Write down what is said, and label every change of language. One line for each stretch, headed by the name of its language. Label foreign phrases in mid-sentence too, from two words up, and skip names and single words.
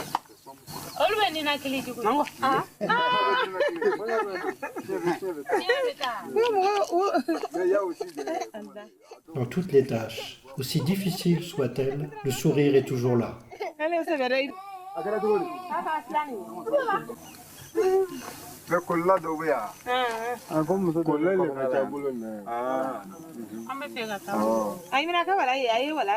French: Dans toutes les tâches, aussi difficiles soient-elles, le sourire est toujours là.
Bambara: Mais kola dɔ bɛ yan ko muso kola le ka ca bolo mɛ an bɛ fɛ ka taa ayi mina ka wala ayi wala